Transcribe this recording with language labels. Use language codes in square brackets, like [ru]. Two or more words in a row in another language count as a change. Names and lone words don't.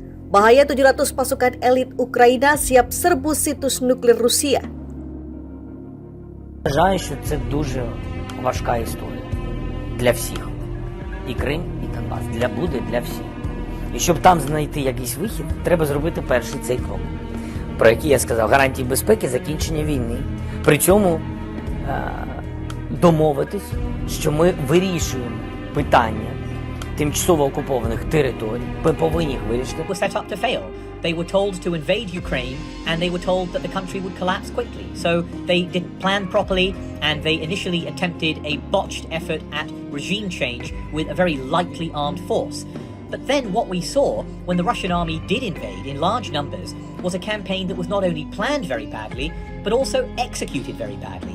[id] Bahaya 700 pasukan elit Україна siap serbu situs nuklir Росія. [uk] Вважаю, що це дуже важка історія для всіх. І Крим, і Донбас. Буде для всіх. І щоб там знайти якийсь вихід, треба зробити перший цей крок, про який я сказав, гарантії безпеки, закінчення війни. При цьому домовитись, що ми вирішуємо питання тимчасово окупованих територій. Ми повинні їх вирішити. [en] Were set up to fail. They were told to invade Ukraine and they were told that the country would collapse quickly. So they didn't plan properly and they initially attempted a botched effort at regime change with a very lightly armed force. But then what we saw when the Russian army did invade in large numbers was a campaign that was not only planned very badly, but also executed very badly.